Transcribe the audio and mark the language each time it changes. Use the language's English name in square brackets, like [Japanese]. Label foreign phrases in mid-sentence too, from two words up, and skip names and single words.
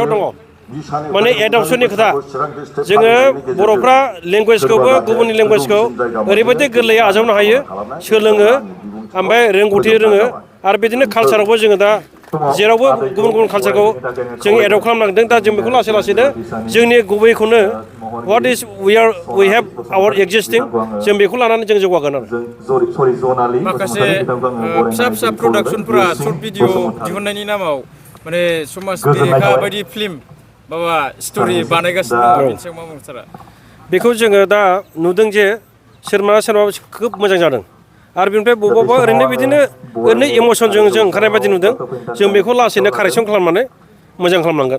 [Bodo] दङ माने एडप्सननि खोथा जोङो बर'फ्रा लेंगुवेजखौबो गुबुननि लेंगुवेजखौ ओरैबायदि गोरलैयै आजावनो हायो सोलोङो ओमफ्राय रोंगौथि रोङो आरो बिदिनो कालसारावबो जोङो दा जेरावबो गुबुन गुबुन कालसारखौ जों एडप्ट खालामनांदों दा जों बेखौ लासै लासैनो जोंनि गुबैखौनो [English] what is we have our existing [Bodo] जों बेखौ लानानै जों जौगागोन आरो माखासे फिसा फिसा प्रडाक्सनफोरा [English] short video [Bodo] दिहुननायनि नामाव माने समाज बेरेखा बायदि फिल्म माबा स्ट'रि बानायगासिनो दङ बेनि सायाव मा बुंनो सारा बेखौ जोङो दा नुदों जे सोरबा खोब मोजां जादों आरो बेनिफ्राय बबेबा ओरैनो बिदिनो ओरैनो इमसनजों जों ओंखारनाय बायदि नुदों जों बेखौ लासैनो कारेक्सन खालामनानै मोजां खालामनांगोन